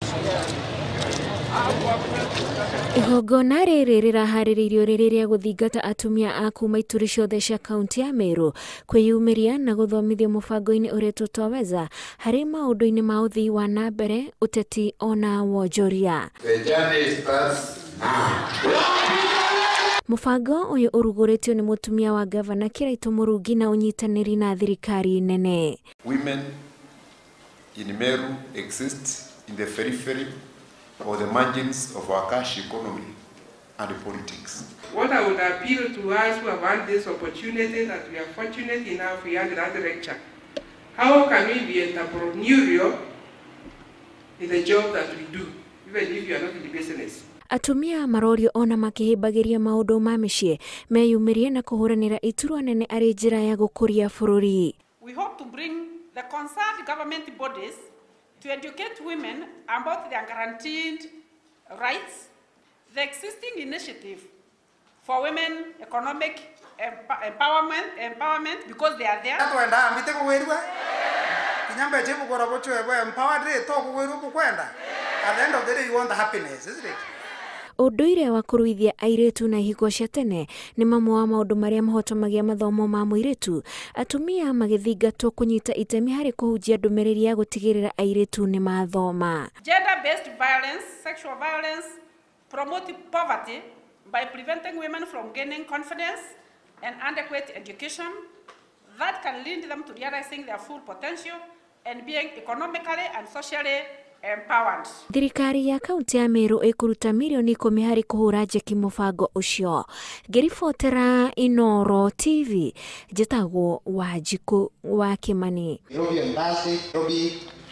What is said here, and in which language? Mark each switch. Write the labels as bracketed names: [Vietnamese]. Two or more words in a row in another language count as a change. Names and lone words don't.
[Kikuyu] Igongona rĩrĩ rĩraharĩrĩirio rĩrĩ rĩa gũthingata atumia a kuma ituri ciothe cia kaunti ya Meru kwĩyumĩria na gũthomithio mũbango-ini ũretwo twajiweza harĩ maũndũ-inĩ ma ũthii wa na mbere, ũteti ona wonjoria. Mũbango ũyũ ũrugũrĩtio nĩ mutumia wa Ngabana Kiraitu Murungi na unyitanĩri na thirikari nene. [English] Women in Meru exist in the periphery or the margins of our cash economy and politics. What I would appeal to us who have had this opportunity, that we are fortunate enough we had that lecture. How can we be entrepreneurial in the job that we do, even if you are not in the business? [Kikuyu] Atumia marorio ona makĩhĩmbagĩria maũndũ ma mĩciĩ meyumĩrie na kũhũranĩra iturwa nene arĩ njĩra ya gũkũria bũrũri. [English] We hope to bring the concerned government bodies to educate women about their guaranteed rights, the existing initiative for women economic empowerment because they are there. At the end of the day, you want the happiness, isn't it? [Kikuyu] Ũndũire wa kũruithia airĩtu na ihiko cia tene nĩ mamwe wa maũndũ marĩa mahotomagia mathomo ma mũirĩtu, atumia magĩthingatwo kũnyita itemi harĩ kũhunjia ndũmĩrĩri ya gũtigĩrĩra airĩtu nĩ mathoma. [English] Gender-based violence, sexual violence, promote poverty by preventing women from gaining confidence and adequate education that can lead them to realizing their full potential and being economically and socially empowered. [Kikuyu] Thirikari ya kaunti ya Meru ĩkũruta milioni 10 harĩ kũhũra njeki mũbango ũcio. Ngĩribotera Inooro TV, njĩtagwo Wanjiku wa Kimani.